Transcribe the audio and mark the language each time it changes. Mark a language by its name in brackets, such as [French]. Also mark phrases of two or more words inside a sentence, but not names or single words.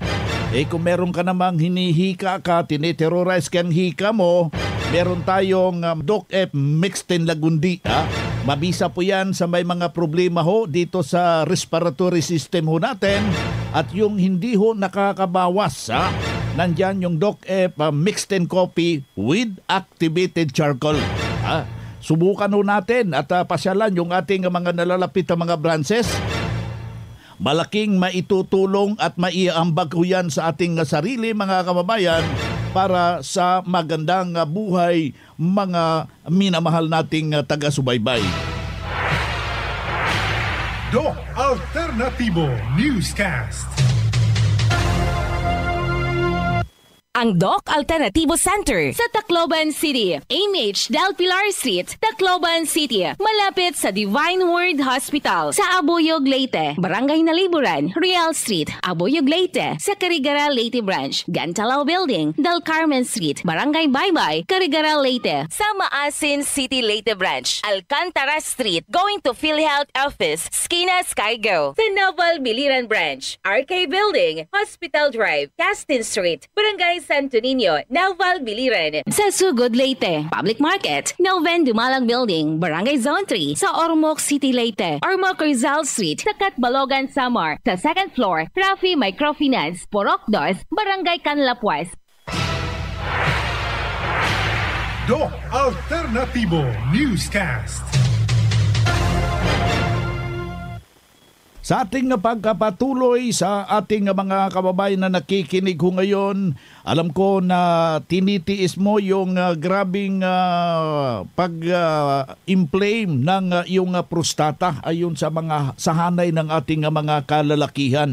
[Filipino] Kung meron ka namang hinihika ka, tiniterrorize kang hika mo, meron tayong Doc F mixed and lagundi. Mabisa po yan sa may mga problema ho dito sa respiratory system ho natin at yung hindi ho nakakabawas. Nandyan yung Doc F mixed and coffee with activated charcoal. Subukan ho natin at pasyalan yung ating mga nalalapit na mga branches. Malaking maitutulong at maiambag ho yan sa ating sarili, mga kababayan, para sa magandang buhay, mga minamahal nating taga-subaybay. Doc Alternatibo Newscast. Ang Doc Alternativo Center sa Tacloban City, AMH Del Pilar Street, Tacloban City, malapit sa Divine Word Hospital sa Abuyog, Leyte, Barangay Naliburan, Real Street, Abuyog, Leyte, sa Carigara, Leyte Branch, Gantalao Building, Del Carmen Street, Barangay Baybay, Carigara, Leyte, sa Maasin City, Leyte Branch, Alcantara Street, [English] going to [Filipino] PhilHealth Office, Skina Skygo, sa Naval Biliran Branch, RK Building, Hospital Drive, Castin Street, Barangay Santo Niño, Naval Biliran. Sa Sugod, Leyte, Public Market, Noven Dumalang Building, Barangay Zone 3, sa Ormoc City, Leyte, Ormoc Rizal Street, sa Catbalogan, Samar, sa 2nd floor, Rafi Microfinance, Porok 2, Barangay Canlapuas. Doc Alternatibo Newscast. Sa ating pagkapatuloy sa ating mga kababayan na nakikinig ho ngayon, alam ko na tinitiis mo yung grabing pag-inflame ng iyong prostata ayon sa mga sahanay ng ating mga kalalakihan.